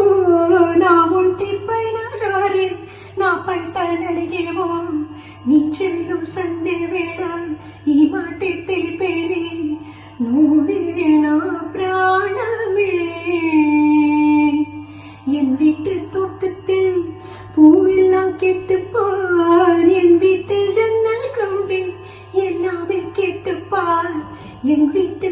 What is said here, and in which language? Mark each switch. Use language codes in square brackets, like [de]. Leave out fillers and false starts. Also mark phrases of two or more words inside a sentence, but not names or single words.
[te] నా ఒంటి పైన జారే నా పంట నడిగేవో నీ చెవిలో సండే వేళ ఈ మాట తెలిపేనే నువ్వే నా ప్రాణమే [ta] என் வீட்டு தோட்டத்தில் பூவெல்லாம் கேட்டுப்பார் என் வீட்டு ஜன்னல் கம்பி எல்லாமே கேட்டுப்பார் என்